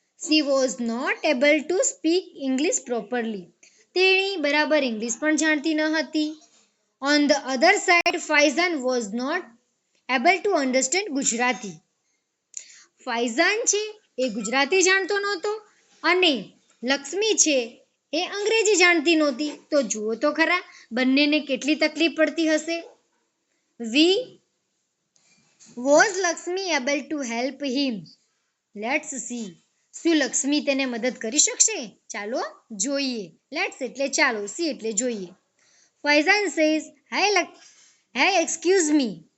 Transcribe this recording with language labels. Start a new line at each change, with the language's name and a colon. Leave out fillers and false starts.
English: She was not able to speak English properly.
Gujarati: તેણી બરાબર English પણ જાણતી ન હતી.
English: On the other side, Faizan was not able to understand Gujarati.
Gujarati: Faizan છે એ ગુજરાતી જાણતો નહોતો અને લક્ષ્મી છે એ અંગ્રેજી જાણતી નહોતી. તો જુઓ તો ખરા, બંનેને કેટલી તકલીફ પડતી હશે.
English: Was Lakshmi able to help him? Let's see.
Gujarati: શું લક્ષ્મી તેને મદદ કરી શકશે? ચાલો જોઈએ. લેટ્સ એટલે ચાલો, સી એટલે જોઈએ.
English: Faizan says, hey excuse me.